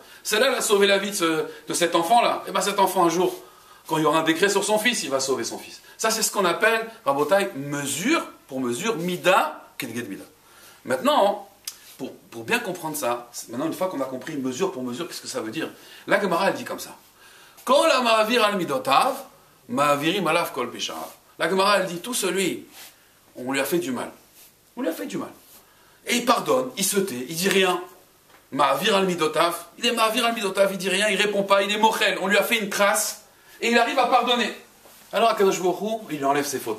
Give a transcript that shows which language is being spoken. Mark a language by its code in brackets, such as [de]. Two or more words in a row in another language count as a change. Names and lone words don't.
[fr] Celle-là, elle a sauvé la vie de cet enfant-là. Et bien cet enfant, un jour, quand il y aura un décret sur son fils, il va sauver son fils. Ça, c'est ce qu'on appelle, Rabotai, mesure pour mesure, [he] מידה כנגד מידה. [fr] Maintenant, pour bien comprendre ça, maintenant une fois qu'on a compris mesure pour mesure, qu'est-ce que ça veut dire? La Gemara, elle dit comme ça. [he] כל המעביר על מידותיו, מעבירים עליו כל פשעיו. [fr] La Gemara, elle dit, tout celui, on lui a fait du mal. On lui a fait du mal. Et il pardonne, il se tait, il dit rien. [he] מעביר על מידותיו, [fr] il est [he] מעביר על מידותיו, [fr] il dit rien, il répond pas, il est mochel. On lui a fait une trace, et il arrive à pardonner. Alors, [he] הקדוש ברוך הוא, [fr] il lui enlève ses fautes.